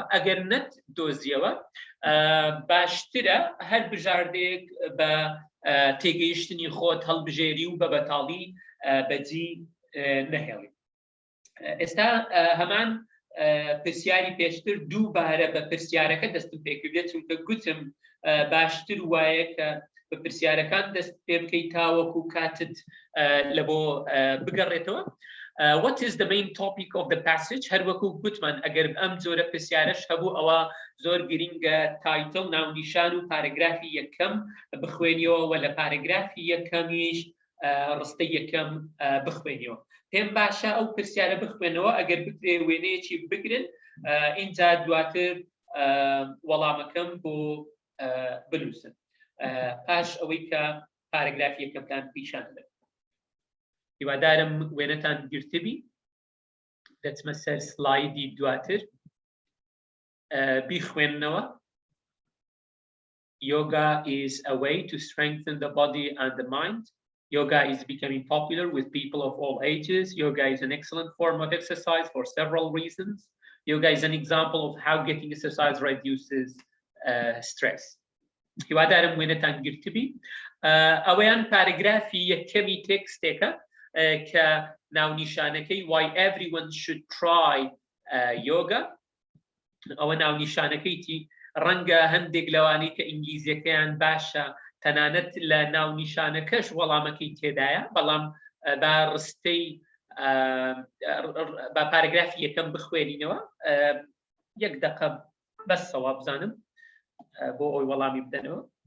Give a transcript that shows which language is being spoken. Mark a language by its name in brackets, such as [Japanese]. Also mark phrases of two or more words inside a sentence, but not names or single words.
[Central Kurdish] ئەگەر نەت دۆزیەوە باشترە هەر بژاردەیەک بە تێگەیشتنی خۆت هەڵبژێری و بە بەتاڵی بەجی نەهێڵی. ئێستا هەمان پرسیاری پێشتر دووبارە بە پرسیارەکە دەستم پێکردێت چونکە گوتم باشتر وایە کە بە پرسیارەکان دەست پێ بکەیت تاوەکو کاتت لە بۆ بگەڕێتەوە. [English] What is the main topic of the passage؟ [Central Kurdish] هەر وەکو گوتمان ئەگەر ئەم جۆرە پرسیارەش هەبوو ئەوە زۆر گرینگە تایتڵ ناونیشان و پارەگرافی یەکەم بخوێنیەوە و لە پارەگرافی یەکەمیش ڕستەی یەکەم بخوێنیەوە. پێم باشە ئەو پرسیارە بخوێنەوە ئەگەر بکرێ وێنەیەکی بگرن اینجا دواتر وەڵامەکەم بۆ بنووسن پاش ئەوەی کە پارەگرافی یەکەمتان پیشان بدەن. هیوادارم وێنەتان گرتبی. دەچمە سەر سلایدی دواتر. بیخوێننەوە. [English] Yoga is a way to strengthen the body and the mind. Yoga is becoming popular with people of all ages. Yoga is an excellent form of exercise for several reasons. Yoga is an example of how getting exercise reduces stress. [Central Kurdish] هیوادارم وێنەتان گرتبی. ئەوەیان پارەگرافی یەکەمی تێکستێکە کە ناونیشانەکەی [English] why everyone should try yoga. [Central Kurdish] ئەوە ناونیشانەکەیتی ڕەنگە هەندێک لەوانەی کە ئینگلیزیەکەیان باشە تەنانەت لە ناونیشانەکەش وەڵامەکەی تێدایە، بەڵام بە ڕستەی بە پارەگرافی یەکەم بخوێنینەوە. یەک دەقە بەسەوە بزانم بۆ ئەوی وەڵامی بدەنەوە.